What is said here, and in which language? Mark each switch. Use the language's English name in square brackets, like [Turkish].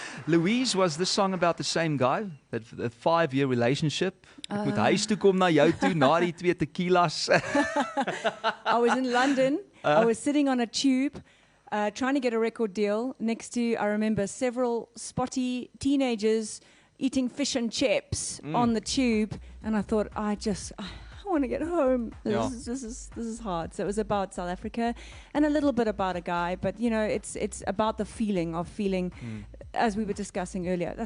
[English] Louise, was the song about the same guy? That a 5-year relationship? [Afrikaans] Ek moet huis toe kom na jou toe na die 2 tequilas. [English] I was in London. I was sitting on a tube, trying to get a record deal next to, I remember, several spotty teenagers eating fish and chips on the tube. And I thought, I want to get home. Yeah. This is hard. So it was about South Africa and a little bit about a guy, but you know, it's about the feeling of feeling, as we were discussing earlier.